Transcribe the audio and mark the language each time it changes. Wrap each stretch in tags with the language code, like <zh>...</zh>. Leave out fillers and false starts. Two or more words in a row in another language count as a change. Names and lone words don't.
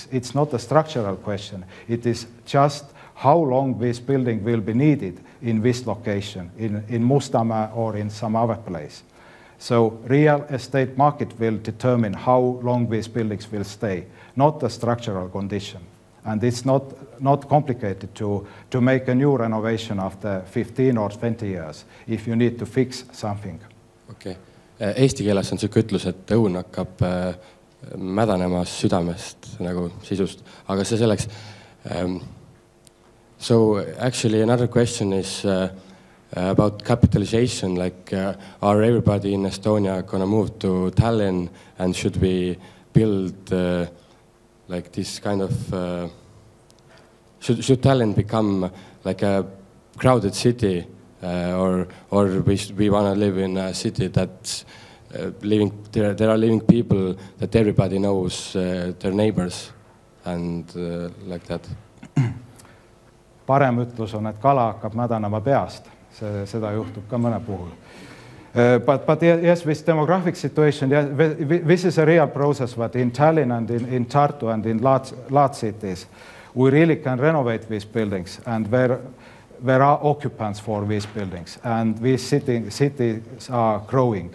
<en>It's not a structural question. It is just how long this building will be needed in this location, in Mustamäe or in some other place. So real estate market will determine how long these buildings will stay, not the structural condition. And it's not complicated to make a new renovation after 15 or 20 years if you need to fix something. Okay.</en> <et>Eesti keeles on selline ütlus, et õun hakkab mädanema südamest nagu sisust, aga see selleks.</et> <en>So actually another question is about capitalization, like are everybody in Estonia gonna move to Tallinn, and should we build like this kind of should Tallinn become like a crowded city, or we want to live in a city that's there are living people that everybody knows their neighbors and like that?</en> <et>Parem ütlus on, et kala hakkab mädanema peast. Seda juhtub ka mõne puhul.</et> <en>But yes, this demographic situation, yes, this is a real process, but in Tallinn and in Tartu and in large cities, we really can renovate these buildings, and there are occupants for these buildings, and these cities are growing.</en>